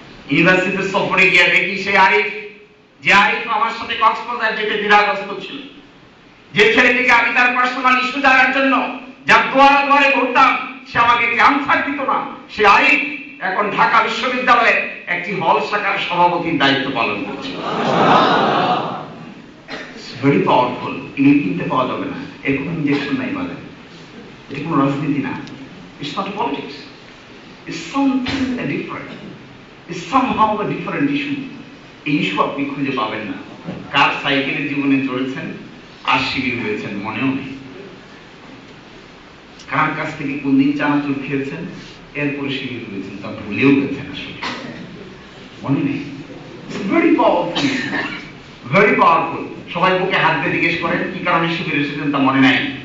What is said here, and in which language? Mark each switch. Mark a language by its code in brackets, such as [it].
[bn] ইউনিভার্সিটিতে সফরে গিয়ে দেখি সে আরিফ, যে আরিফ আমার সাথে কক্সবাজার যেতে দ্বিধাগ্রস্ত ছিল, যে ছেলেটিকে আমি তার পার্সোনাল ইস্যু জানার জন্য যার দুয়ারে দুয়ারে ঘুরতাম, সে আমাকে আনসার দিত না। সে আরিফ এখন ঢাকা বিশ্ববিদ্যালয়ের একটি হল শাখার সভাপতির দায়িত্ব পালন করছে। Very powerful. ইনি কিনতে পাওয়া যাবে না, এর কোনো ইনজেকশন নাই বলে। এটা কোনো রাজনীতি না। [en] It's not politics. It's something different. It's somehow a different issue. [bn] এই ইস্যু আপনি খুঁজে পাবেন না। কার সাইকেলের জীবনে চড়েছেন আর শিবির হয়েছেন মনেও নেই। কার কাছ থেকে কোন দিন চানাচুর খেয়েছেন এরপরে শিবির হয়েছেন তা ভুলেও গেছেন, আসলে মনে নেই। Very powerful, very powerful. সবাই বুকে হাত দিয়ে জিজ্ঞেস করেন কি কারণে শিবির এসেছেন তা মনে নাই।